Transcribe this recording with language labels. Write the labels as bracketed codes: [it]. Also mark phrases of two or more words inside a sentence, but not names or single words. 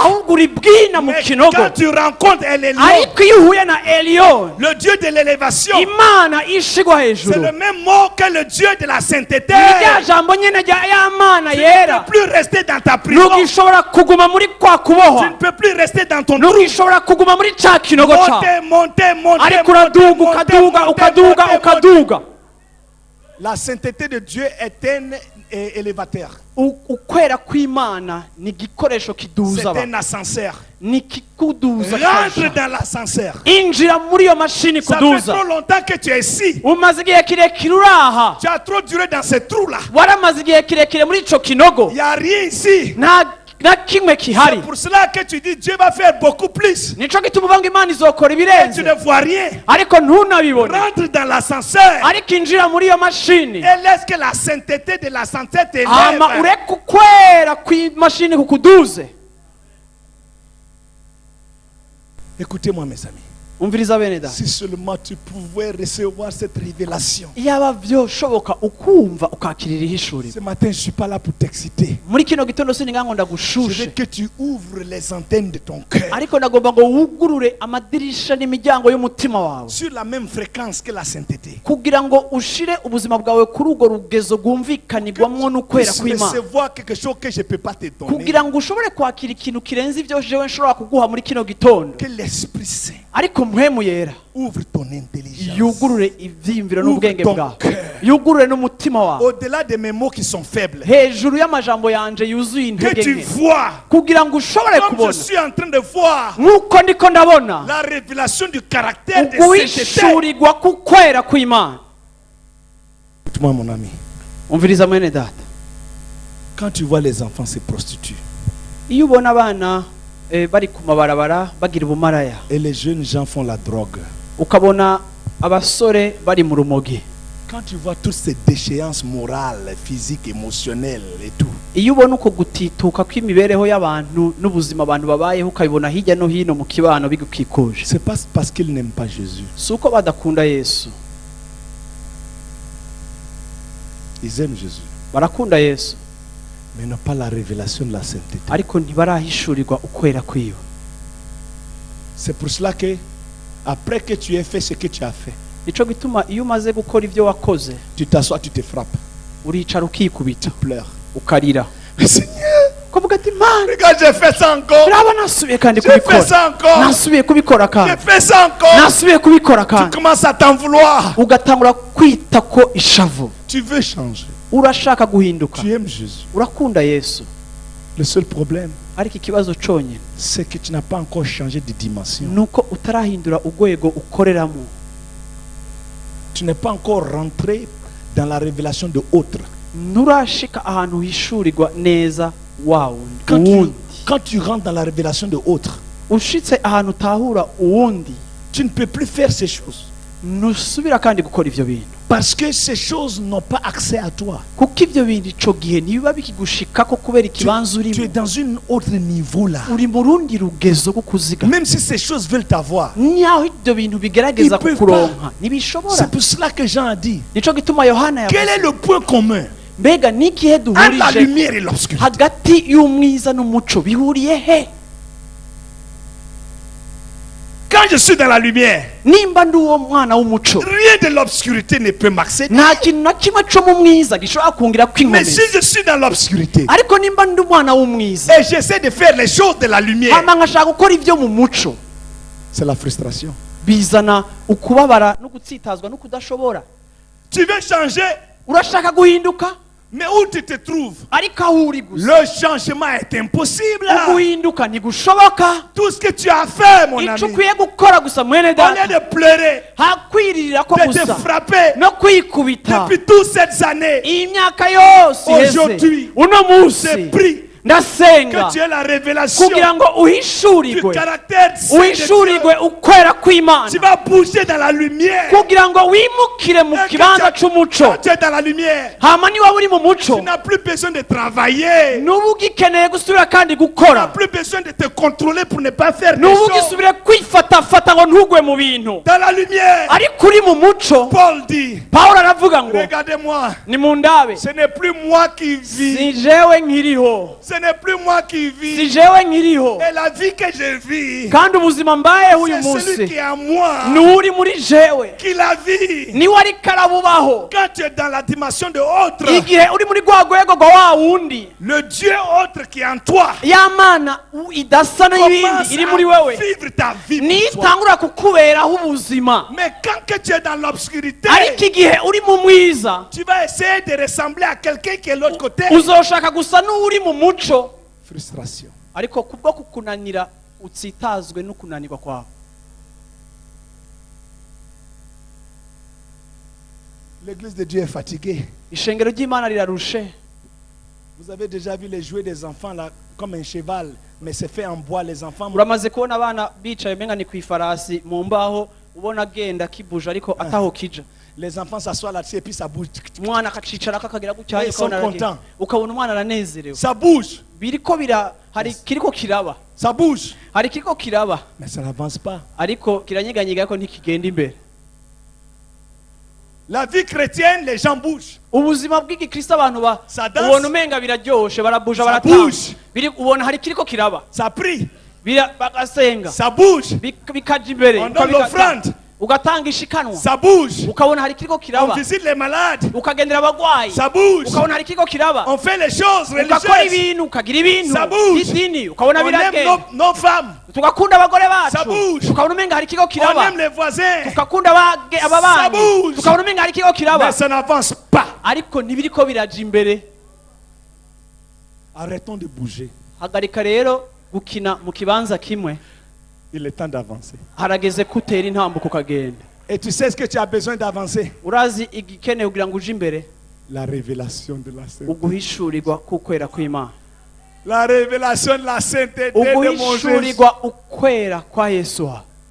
[rn] ahubwo uri bwina mu [fr] Mais [rn] kinogo. [fr] quand tu rencontres El Elyon, [rn] ariko iyo uhuye na eliyoni, [fr] le Dieu de l'élévation, [rn] imana ishigwa [fr] c'est [rn] hejuru, [fr] le même mot que le Dieu de la sainteté. [rn] ni rya jambo nyene rya ya mana [fr] Tu ne [rn] yera. [fr] peux plus rester dans ta prison. [rn] ntugishobora kuguma muri kwa [fr] Tu [rn] kubohwa, [fr] ne peux plus rester dans ton trou. [rn] ntugishobora kuguma muri cya kinogo cyawe, [fr] Montez, montez, montez, [rn] ariko [fr] montez, [rn] uraduga [fr] montez, [rn] ukaduga [fr] montez, [rn] ukaduga [fr] montez, [rn] ukaduga. [fr] La sainteté de Dieu est un élévateur. [rn] ukwera kw'imana ni igikoresho [fr] C'est [rn] kiduza [fr] un [rn] abantu, [fr] ascenseur. [rn] ni kikuduza [fr] Rentre [rn] cyane. [fr] dans l'ascenseur. [rn] injira muri iyo mashini [fr] Ça fait [rn] kuduza. [fr] trop longtemps que tu es ici. [rn] umaze igihe kirekire uri aha, [fr] Tu as trop duré dans ce trou-là. [rn] waramaze igihe kirekire muri ico kinogo, [fr] Il n'y a rien ici. [rn] nta kimwe kihari. [fr] C'est pour cela que tu dis Dieu va faire beaucoup plus. [rn] nico gituma uvuga ngo imana izokora [fr] Et tu [rn] ibirenze, [fr] ne vois rien. [rn] ariko ntunabibone. [fr] Rentre dans l'ascenseur [rn] ariko injira muri iyo mashini, [fr] et laisse que la sainteté de l'ascenseur [rn] hama [fr] t'élève. [rn] ureke ukwera kw'imashini kukuduze. [fr] Écoutez-moi, mes amis. [rn] umviriza bene data, [fr] Si seulement tu pouvais recevoir cette révélation. [rn] iyaba byoshoboka ukumva ukakirira ihishuriro. [fr] Ce matin, je ne suis pas là pour t'exciter. [rn] muri kino gitondo sininga ngo [fr] Je veux [rn] ndagushushe, [fr] que tu ouvres les antennes de ton cœur [rn] ariko ndagomba ngo wugurure amadirisha n'imiryango y'umutima wawe, [fr] sur la même fréquence que la sainteté. [rn] kugira ngo ushire ubuzima bwawe kuri urwo rugezo rwumvikanirwamwo n'ukwera [fr] Puisse [rn] kw'imana, [fr] recevoir quelque chose que je ne peux pas te donner. [rn] kugira ngo ushobore kwakira ikintu kirenze ibyo jewe nshobora kuguha muri kino gitondo. [fr] Que l'Esprit Saint [rn] ariko mpwemu yera [fr] ouvre ton intelligence. [rn] yugurure ivyiyumviro [fr] Ouvre [rn] n'ubwenge [fr] ton [rn] bwawe, [fr] cœur. [rn] yugurure n'umutima wawe, [fr] Au-delà de mes mots qui sont faibles. [rn] hejuru y'amajambo yanje yuzuye [fr] Que [rn] intege [fr] tu [rn] nke, [fr] vois, [rn] kugira ngo ushobore [fr] comme je [rn] kubona [fr] suis en train de voir, [rn] nk'uko ndiko ndabona [fr] la révélation du caractère de sainteté. [rn] uguhishurirwa k'ukwera kw'imana. [fr] Écoute-moi, mon ami. [rn] umviriza mwene data, [fr] Quand tu vois les enfants se prostituent [rn] iyo ubona abana bari ku mabarabara bagira ubumaraya, [fr] et les jeunes gens font la drogue, [rn] ukabona abasore bari mu rumogi, [fr] quand tu vois toutes ces déchéances morales, physiques, émotionnelles et tout, [rn] iyo ubona uko gutituka kw'imibereho y'abantu n'ubuzima abantu babayeho ukabibona hirya no hino mu kibano bigukikuje, [fr] c'est pas parce qu'ils n'aiment pas Jésus. [rn] si uko badakunda Yesu. [fr] Ils aiment Jésus, [rn] barakunda Yesu [fr] mais n'ont pas la révélation de la sainteté. [rn] ariko ntibarahishurirwa ukwera kwiwe. [fr] C'est pour cela que, après que tu aies fait ce que tu as fait, [rn] nico gituma iyo umaze gukora ibyo wakoze [fr] tu t'assois, tu te frappes, [rn] uricara ukikubita [fr] tu pleures. [rn] ukarira, [fr] Mais Seigneur, [rn] kuvuga ati mana [fr] Regarde, j'ai fait ça encore. [rn] raba nasubiye kandi [fr] J'ai fait [rn] kubikora [fr] ça encore. [rn] nasubiye kubikora kandi [fr] J'ai fait ça encore. [rn] nasubiye kubikora [fr] Tu [rn] kandi [fr] commences à t'en vouloir. [rn] ugatangura kwita ko ishavu [fr] Tu veux changer. [rn] urashaka guhinduka [fr] Tu aimes Jésus. [rn] urakunda Yesu [fr] Le seul problème, [rn] ariko ikibazo cyonyine [fr] c'est que tu n'as pas encore changé de dimension. [rn] nuko utarahindura urwego ukoreramo. [fr] Tu n'es pas encore rentré dans la révélation de autres. [rn] nturashika ahantu hishurirwa neza wawundi [fr] Quand tu, [rn] uwundi [fr] quand tu rentres dans la révélation de autres, [rn] ushitse ahantu utahura uwundi [fr] tu ne peux plus faire ces choses. [rn] ntusubira kandi gukora ivyo bintu [fr] Parce que ces choses n'ont pas accès à toi. [rn] kuko ivyo bintu ico gihe ntibiba bikigushikako kubera [fr] Tu, [rn] ikibanza [fr] tu es [rn] urimo [fr] dans un autre niveau là. [rn] uri mu rundi rugezo rwo kuzigama [fr] Même si ces choses veulent t'avoir. [rn] nyaho ivyo bintu bigerageza [fr] Ils peuvent [rn] kukuronka ntibishobora. [fr] C'est pour cela que Jean a dit, [rn] nico gituma yohana [fr] quel est [rn] yavuze [fr] le point commun [rn] mbega n'igihe [fr] entre la [rn] duhurije [fr] lumière et l'obscurité? [rn] hagati y'umwiza n'umuco bihuriye he? [fr] Quand je suis dans la lumière, [rn] nimba ndi uwo mwana w'umuco [fr] rien de l'obscurité ne peut m'accéder. [rn] nta kintu na kimwe co mu mwiza gishobora kungira [fr] Mais si [rn] kwinkomeza. [fr] je suis dans l'obscurité [rn] ariko nimba ndi umwana w'umwiza [fr] et j'essaie de faire les choses de la lumière, [rn] hama nkashaka gukora ivyo mu muco [fr] c'est la frustration. [rn] bizana ukubabara no gutsitazwa no kudashobora. [fr] Tu veux changer, [rn] urashaka guhinduka [fr] mais où tu te trouves? [rn] ariko aho uri gusa [fr] Le changement est impossible. [rn] uguhinduka ntigushoboka. [fr] Tout ce que tu as fait, mon [rn] ico [fr] ami, [rn] ukwiye gukora gusa mwene [fr] au lieu [rn] data [fr] de pleurer, [rn] hakwiririra ko [fr] de te [rn] gusa [fr] frapper [rn] no kwikubita [fr] depuis toutes ces années, [rn] iyi myaka yose iheze [fr] Aujourd'hui, [rn] uno [fr] c'est [rn] munsi [fr] pris [rn] ndasenga [fr] que tu aies la révélation [rn] kugira ngo [fr] du [rn] uhishurirwe [fr] caractère saint de [rn] uhishurirwe [fr] Dieu. [rn] ukwera kw'Imana [fr] Tu vas bouger dans la lumière. [rn] kugira ngo wimukire mu [fr] Et que [rn] kibanza [fr] tu [rn] c'umuco. [fr] es dans la lumière. [rn] hama niba uri mu muco [fr] Tu n'as plus besoin de travailler. [rn] nuba ugikeneye gusubira kandi [fr] Tu n'as [rn] gukora [fr] plus besoin de te contrôler pour ne pas faire des [rn] nuba [fr] choses. [rn] ugisubire kwifatafata ngo ntugwe mu bintu. [fr] Dans la lumière, [rn] ariko uri mu muco [fr] Paul dit, [rn] pawulo aravuga ngo [fr] regardez-moi, [rn] nimundabe [fr] ce n'est plus moi qui vis. [rn] si jewe nkiriho [fr] Ce n'est plus moi qui [rn] si [fr] vis. [rn] jewe nkiriho [fr] Et la vie que je vis, [rn] kandi ubuzima mbayeho uyu [fr] c'est celui [rn] munsi [fr] qui est en moi [rn] n'uri muri jewe [fr] qui la vit. [rn] niwe ariko arabubaho. [fr] Quand tu es dans la dimension de autre, [rn] igihe uri muri rwa rwego rwa wa wundi [fr] le Dieu autre qui est en toi [rn] ya mana idasa n'ibindi [fr] commence [rn] iri muri [fr] à [rn] wewe [fr] vivre ta vie [rn] niyo [fr] pour toi. [rn] itangura kukuberaho ubuzima. [fr] Mais quand que tu es dans l'obscurité, [rn] ariko igihe uri mu mwiza [fr] tu vas essayer de ressembler à quelqu'un qui est de l'autre côté. [rn] uzoshaka gusa n'uri mu muco [fr] Frustration. [rn] ariko kubwo kukunanira utsitazwe no kunanirwa kwawe. [fr] L'église de Dieu est fatiguée. [rn] ishengero ry'Imana rirarushe. [fr] Vous avez déjà vu les jouets des enfants là, comme un cheval, mais c'est fait en bois. Les enfants, [rn] uramaze kubona abana bicaye menga ni kwifarasi mu mbaho ubona agenda kibuje ariko ataho kija. [fr] les enfants s'assoient là-dessus et puis ça bouge. [rn] umwana akacicara kakagira gutya [fr] Ils sont contents. [rn] ukabona umwana aranezerewe. [fr] Ça bouge, [rn] biriko bira hari kiriko kiraba [fr] ça bouge. [rn] hari kiriko kiraba [fr] Mais ça n'avance pas. [rn] ariko kiranyeganyega ariko ntikigenda imbere. [fr] La vie chrétienne, les gens bougent. [rn] ubuzima bw'igikristo abantu [fr] Ça danse. [rn] ubona umenga biraryoshe barabuja [fr] Ça [rn] baratanga [fr] bouge. [rn] ubona hari kiriko kiraba [fr] Ça prie, [rn] bagasenga [fr] ça bouge, [rn] bikaja imbere [fr] On donne l'offrande. [rn] ugatanga ishikanwa [fr] ça bouge. [rn] ukabona hari kiriko [fr] On [rn] kiraba [fr] visite les malades, [rn] ukagendera abagwayi [fr] ça bouge. [rn] ukabona hari kiriko kiraba [fr] On fait les choses [rn] ugakora [fr] religieuses. [rn] ibintu ukagira ibintu [fr] Ça bouge. [rn] by'idini ukabona [fr] On aime [rn] biragenda [fr] nos femmes, [rn] tugakunda abagore [fr] Ça [rn] bacu [fr] bouge. [rn] tukabona umenga hari kiriko [fr] on [rn] kiraba [fr] aime les voisins, [rn] tukakunda ababanyi [fr] bouge. [rn] tukabona umenga hari kiriko kiraba [fr] mais ça n'avance pas. [rn] ariko ntibiriko biraja imbere. [fr] Arrêtons de bouger. [rn] hagarika rero gukina mu kibanza kimwe. [fr] Il est temps d'avancer. [rn] harageze kutera intambuko ukagenda. [fr] Et tu sais ce que tu as besoin d'avancer? [rn] urazi igikenewe kugira ngo uje imbere [fr] La révélation de la sainteté. [rn] uguhishurirwa k'ukwera kw'Imana. [fr] La révélation de la sainteté de mon Jésus. [rn] uguhishurirwa ukwera kwa Yesu wawe.